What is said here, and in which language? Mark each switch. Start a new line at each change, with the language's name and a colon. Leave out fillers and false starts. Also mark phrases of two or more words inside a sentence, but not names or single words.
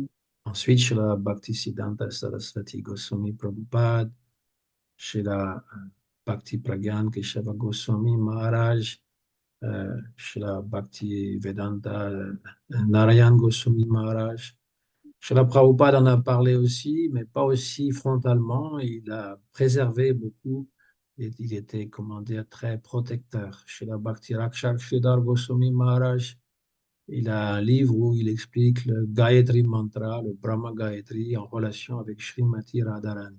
French: Ensuite, Srila Bhaktisiddhanta Saraswati Goswami Prabhupada, Srila Bhakti Pragyan Keshava Goswami Maharaj, Srila Bhakti Vedanta Narayan Goswami Maharaj. Srila Prabhupada en a parlé aussi, mais pas aussi frontalement. Il a préservé beaucoup et il était, comment dire, très protecteur. Srila Bhakti Rakshak Sridhar Goswami Maharaj, il a un livre où il explique le Gayatri Mantra, le Brahma Gayatri, en relation avec Srimati Radharani.